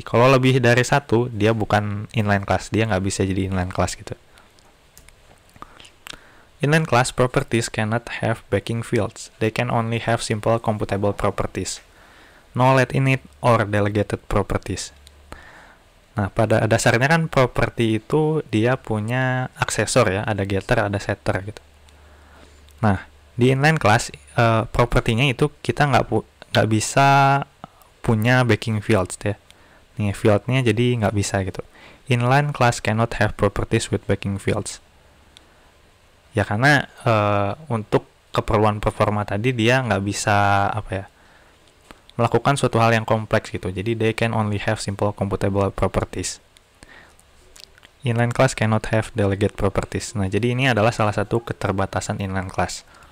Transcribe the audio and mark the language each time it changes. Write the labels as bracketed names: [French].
[Indonesian] Kalau lebih dari satu, dia bukan inline class, dia nggak bisa jadi inline class gitu. [English] Inline class properties cannot have backing fields. They can only have simple computable properties. No let init or delegated properties. [Indonesian] Nah, pada dasarnya kan property itu dia punya aksesor ya, ada getter, ada setter gitu. Nah, di inline class propertinya itu kita nggak bisa punya backing fields ya. Nih fieldnya jadi nggak bisa gitu. [English] Inline class cannot have properties with backing fields. [Indonesian] Ya karena untuk keperluan performa tadi dia nggak bisa melakukan suatu hal yang kompleks gitu. Jadi [English] they can only have simple computable properties. Inline class cannot have delegate properties. [Indonesian] Nah, jadi ini adalah salah satu keterbatasan inline class.